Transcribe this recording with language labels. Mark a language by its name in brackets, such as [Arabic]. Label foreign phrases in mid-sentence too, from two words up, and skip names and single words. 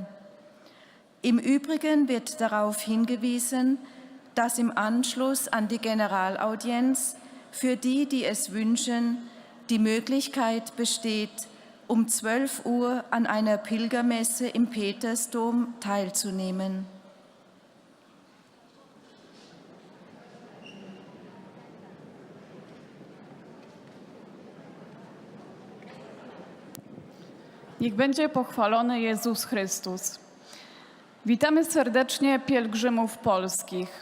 [German] Im Übrigen wird darauf hingewiesen, dass im Anschluss an die Generalaudienz für die, die es wünschen, die Möglichkeit besteht, um 12 Uhr an einer Pilgermesse im Petersdom teilzunehmen. [Polish] Niech będzie pochwalony Jezus Chrystus. Witamy serdecznie pielgrzymów polskich.